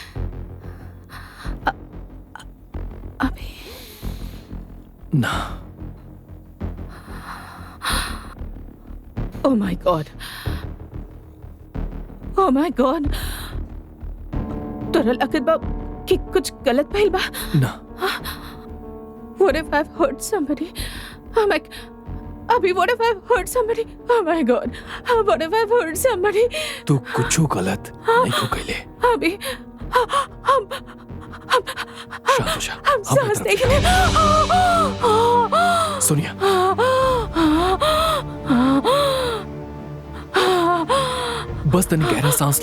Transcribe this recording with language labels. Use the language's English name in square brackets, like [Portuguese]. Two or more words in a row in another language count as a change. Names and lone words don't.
[Bhojpuri] अभी ना। [English] Oh my God. Oh my God. [Bhojpuri] तोरा लागत बा कि कुछ गलत भइल बा? ना। [English] What if I've hurt somebody? Oh my... [Bhojpuri] अभी [English] what if I've hurt somebody? Oh my God. What if I've hurt somebody? [Bhojpuri] तू कुछ गलत नहीं को कहले। अभी हम शांत हो जा। हम सांस देख ले। सोनिया, बस तनी गहरा सांस ला।